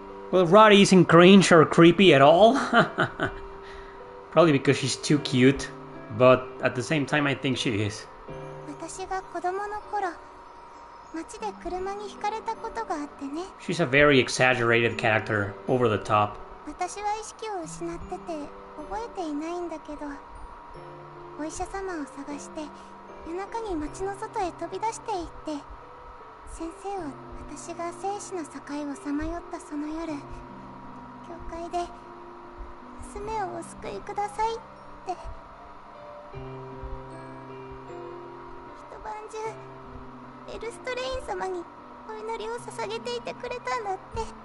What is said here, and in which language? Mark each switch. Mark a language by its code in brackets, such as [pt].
[en] Well, Roddy isn't cringe or creepy at all. Probably because she's too cute, but at the same time I think she is. [ja] 私が子供の頃、街で車にひかれたことがあってね。 [en] She's a very exaggerated character, over the top. [ja] 私は意識を失ってて覚えていないんだけど、お医者様を探して夜中に街の外へ飛び出していって、先生は私が生死の境をさまよったその夜、教会で娘をお救いくださいって一晩中エルストレイン様にお祈りを捧げていてくれたんだって。